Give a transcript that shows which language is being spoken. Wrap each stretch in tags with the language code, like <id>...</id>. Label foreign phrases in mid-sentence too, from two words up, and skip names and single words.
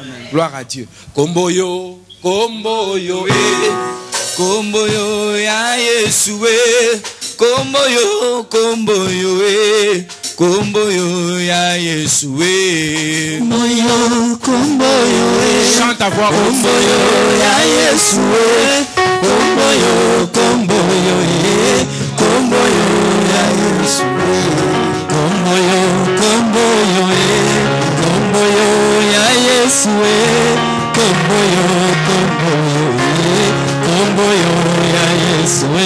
<fr>Gloire à Dieu.</fr> <ln>Komboyo, komboyo, komboyo, ya Yeshua. Komboyo, komboyo, komboyo, ya Yeshua. Komboyo, komboyo,</ln> <fr>chante à voix haute.</fr> <ln>Komboyo, ya Yeshua. Komboyo, komboyo, komboyo, ya Yeshua. Komboyo, komboyo, komboyo, ya Yeshua. Komboyo, komboyo, komboyo, ya Yeshua.</ln>